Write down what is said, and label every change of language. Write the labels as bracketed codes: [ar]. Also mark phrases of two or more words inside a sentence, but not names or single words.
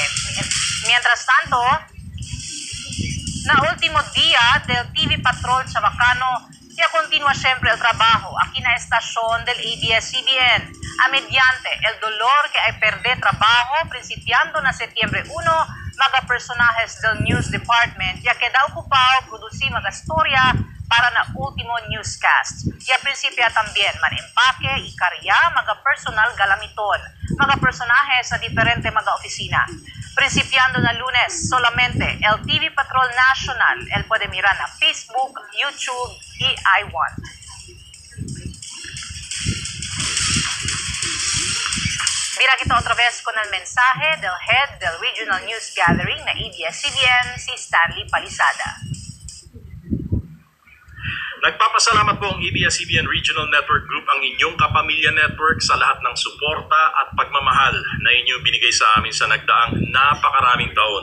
[cbk] Mientras tanto, na último día del TV Patrol Chabacano, ya continúa siempre el trabajo aquí en la estación del ABS-CBN, a mediante el dolor que hay perder trabajo, principiando na Septiembre 1, mga personajes del News Department, ya queda ocupado producir mga storya para na último newscast. Y a principio también manempake y karya mga personal galamiton, mga personajes sa diferente mga oficina. Principiando na Lunes, solamente el TV Patrol National, el puede mirar na Facebook, YouTube y I1. Mira kita otra vez con el mensaje del head del Regional News Gathering na ABS-CBN, si Stanley Palisada. [tl] Nagpapasalamat po ang ABS-CBN Regional Network Group, ang inyong kapamilya network, sa lahat ng suporta at pagmamahal na inyong binigay sa amin sa nagdaang napakaraming taon.